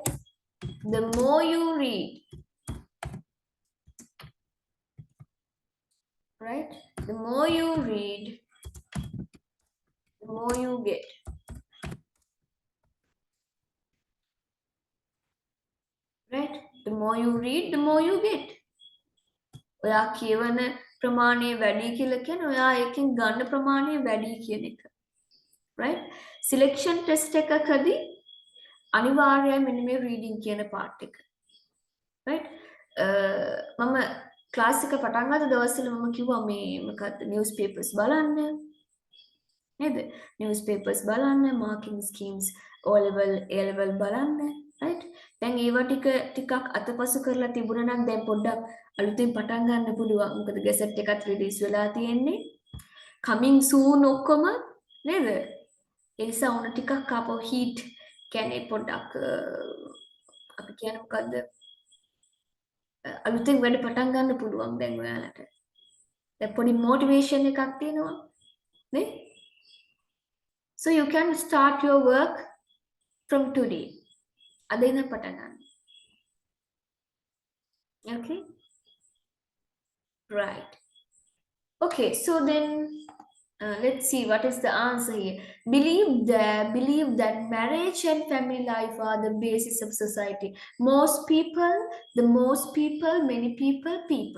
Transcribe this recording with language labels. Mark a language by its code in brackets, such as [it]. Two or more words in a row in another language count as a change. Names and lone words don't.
[en] The more you read, right? The more you read, the more you get. Right? The more you read, the more you get. [si] ඔයා කියවන ප්‍රමාණය වැඩි කියලා කියන්නේ ඔයා එකෙන් ගන්න ප්‍රමාණය වැඩි කියන එක. Right? [en] Selection test [si] එකකදී අනිවාර්යයෙන් මෙන්න මේ reading කියන part එක. Right? මම ක්ලාස් එක පටන් ගත්ත දවස්වල මම කිව්වා මේ මොකක්ද newspapers බලන්න. නේද? Newspapers බලන්න, [en] marking schemes, O level, A level [si] බලන්න. Right? දැන් ඒවා ටිකක් අතපසු කරලා තිබුණා නම් දැන් පොඩ්ඩක් අලුතෙන් පටන් ගන්න පුළුවන්. මොකද ගැසට් එකත් රිලීස් වෙලා තියෙන්නේ. [en] coming soon [si] ඔක්කොම නේද? ඒ නිසා උන ටිකක් ආපහු heat කියන්නේ පොඩ්ඩක් අපි කියන්නේ මොකද්ද? අලුතෙන් වැඩ පටන් ගන්න පුළුවන් දැන් ඔයාලට. දැන් පොඩි motivation එකක් තියෙනවා. නේ? [en] So you can start your work from today. [si] අද ඉඳන් පටන් ගන්න. [en] Okay? Right. Okay, so then let's see what is the answer here. Believe that marriage and family life are the basis of society. Most people, many people.